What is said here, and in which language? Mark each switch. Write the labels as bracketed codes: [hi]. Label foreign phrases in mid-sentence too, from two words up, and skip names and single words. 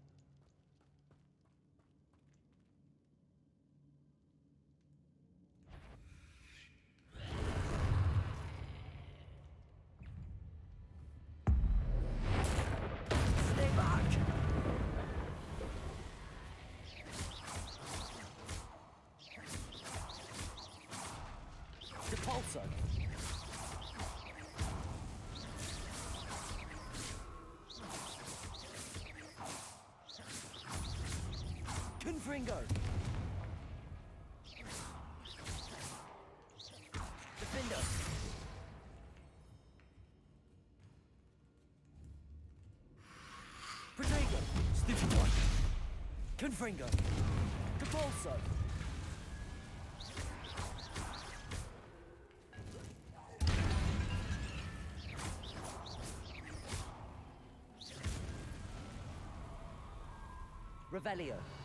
[en] Stay back! Depulso. Confringo. Defender. Protego. Stupid one. Confringo. Depulso! Revelio.